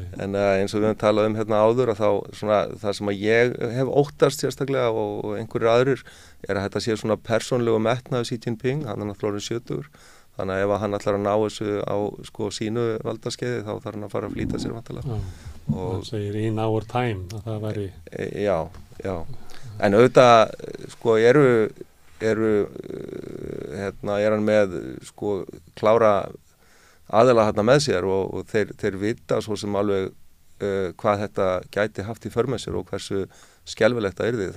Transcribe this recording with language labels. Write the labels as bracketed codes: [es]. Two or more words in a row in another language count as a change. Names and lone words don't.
[is] En eins og við höfum talað hérna áður að það sem að ég hef óttast sérstaklega og einhverjir aðrir að þetta sé svona persónlegu metnaður Xi Jinping, hann er náttúrulega 70. Þannig að ef hann ætlar að ná þessu á sínu valdaskeiði þá þarf hann að fara að flýta sér vantilega. Það segir [en] in our time [is] að það væri... Já. En auðvitað er hann með klára aðila hérna með sér og þeir vita svo sem alveg hvað þetta gæti haft í för með sér og hversu skelfilegt það yrði.